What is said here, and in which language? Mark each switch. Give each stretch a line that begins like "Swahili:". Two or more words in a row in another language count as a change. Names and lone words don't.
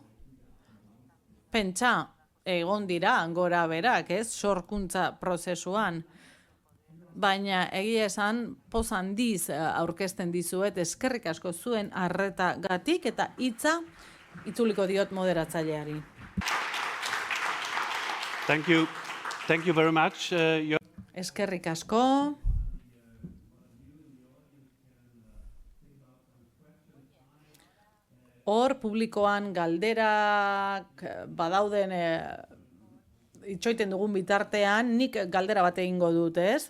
Basque: Pentsa, egon dira gora berak, ez, sorkuntza prozesuan. Baina egia esan poz handiz aurkezten dizuet eskerrik asko zuen arretagatik eta hitza itzuliko diot moderatzaileari.
English: Thank you very much.
Basque: Eskerrik asko. Hor publikoan galderak badauden itxoiten dugun bitartean, nik galdera bat egingo dut, ez?